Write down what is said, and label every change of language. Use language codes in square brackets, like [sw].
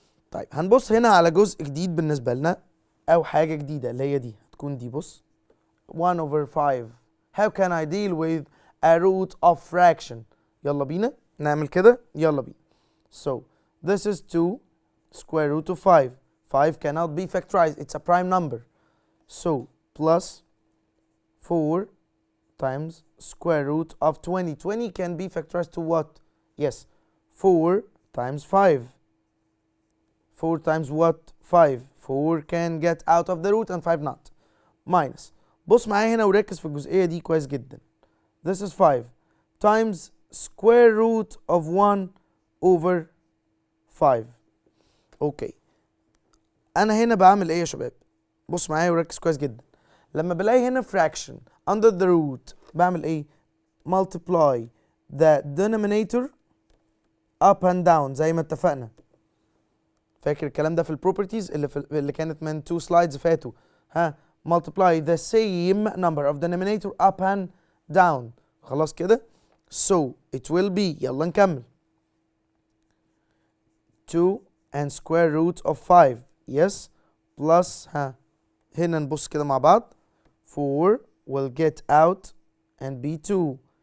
[ar] طيب هنبص هنا على جزء جديد بالنسبة لنا أو حاجة جديدة اللي هي دي هتكون دي. [en] بص 1 over 5. How can I deal with a root of fraction? [ar] يلا بينا نعمل كده. يلا بينا. [en] So this is 2 square root of 5. 5 cannot be factorized. It's a prime number. So plus 4 times square root of 20. 20 can be factorized to what? Yes, 4 times 5. 4 times what? 5. 4 can get out of the root and 5 not. Minus. [ar] بص معايا هنا وركز في الجزئية دي كويس جدا. [en] This is 5 times square root of 1 over 5. [ar] اوكي. أنا هنا بعمل إيه يا شباب؟ بص معايا وركز كويس جدا. لما بلاقي هنا fraction under the root بعمل إيه؟ [en] multiply the denominator up and down [ar] زي ما اتفقنا. فاكر الكلام ده في البروبرتيز اللي كانت من 2 slides فاتوا. [en] multiply the same number of denominator up and down. [ar] خلاص كده. [en] So it will be [ar] يلا نكمل [en] 2 and square root of 5. Yes plus [ar] هنا نبص كده مع بعض [en] 4 will get out and be 2.